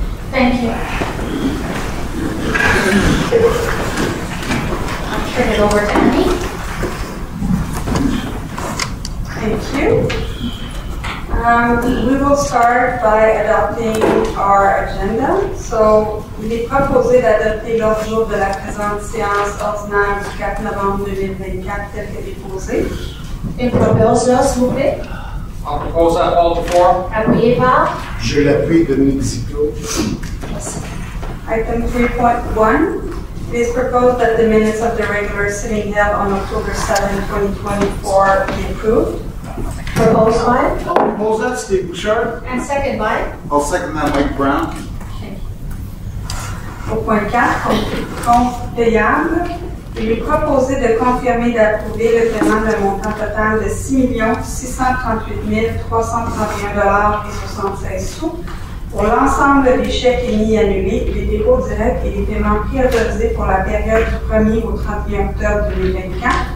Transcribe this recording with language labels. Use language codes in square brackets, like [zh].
[en] Thank you. I'll turn it over to Annie. Thank you. We will start by adopting our agenda. [fr] So, il est proposé d'adopter l'ordre du jour de la présente séance ordinaire du 4 novembre 2024 telle que déposée. Une proposition, s'il vous plaît. [en] I'll propose that all before. [fr] Appuyé par. Je l'appuie, Dominique Ziclot. [en] Item 3.1. It is proposed that the minutes of the regular sitting held on October 7, 2024 be approved. Proposed by. I'll propose that, Steve Bouchard. And second by. I'll second that, Mike Brown. [fr] Au point 4, compte payable. Il est proposé de confirmer et d'approuver le paiement d'un montant total de 6 638 331 76 sous pour l'ensemble des chèques émis et annulés, les dépôts directs et les paiements priorisés pour la période du 1er au 31 octobre 2024.